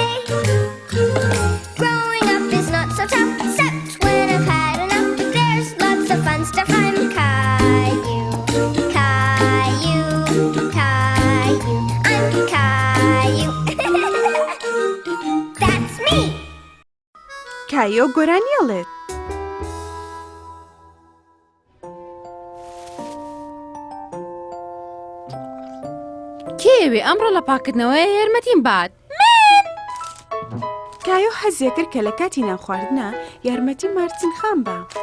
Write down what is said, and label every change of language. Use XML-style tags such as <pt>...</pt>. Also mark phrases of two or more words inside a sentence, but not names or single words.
<en>Growing up is not so tough, except when I've had enough. There's lots of fun stuff. I'm Caillou, Caillou, Caillou. I'm Caillou. That's me.</en> <ckb>کایۆ گۆرانیەڵێت. کێوێ ئەمڕۆ لە پاکردنەوەی یارمەتیم بات. کایۆ حەزیە کرد کە لە کاتی نان خواردنە یارمەتی مارتین خان بە.</ckb>